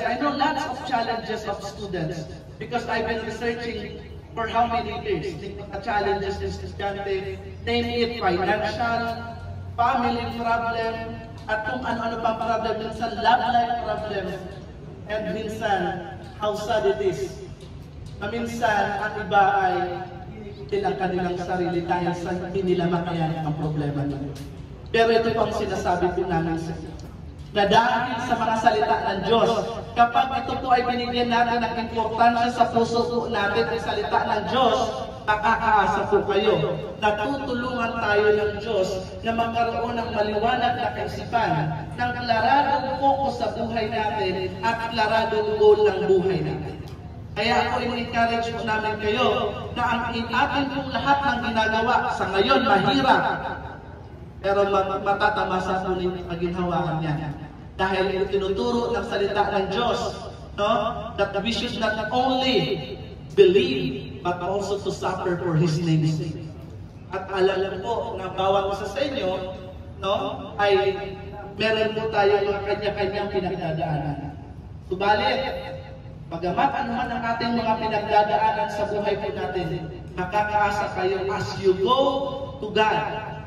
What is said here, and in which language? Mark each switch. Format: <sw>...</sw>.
<en>I know lots of challenges of students because I've been researching for how many years the challenges</en> <tl>ng estudyante,</tl> <en>name it financial, family problem,</en> <tl>at kung ano-ano pang</tl> <en>problem, minsan love life problem, and minsan how sad it is.</en> <tl>Minsan ang iba ay nilang kanilang sarili dahil sa hindi nila makayanan ang problema nila. Pero ito po ang sinasabi po namin sa inyo, na dahil sa mga salita ng Diyos, kapag ito po ay binigyan natin ng importansya sa puso po natin ang salita ng Diyos, makakaasa po kayo na tutulungan tayo ng Diyos na magkaroon ng maliwanag na kaisipan, ng klaradong focus sa buhay natin at klaradong goal ng buhay natin. Kaya ako in-encourage po namin kayo na ang atin pong lahat ng ginagawa sa ngayon mahirap, pero matatamasa po ninyo ang ginhawakan niya. Dahil tinuturo ng salita ng Diyos, no?</tl> <en>That we should not only believe, but also to suffer for His name's sake.</en> <tl>At alam po na bawat isa sa inyo, no, ay meron po tayo mga kanya-kanyang pinagdadaanan. Subalit, bagamat anuman ang ating mga pinagdadaanan sa buhay po natin, makakaasa kayo</tl> <en>as you go to God.</en>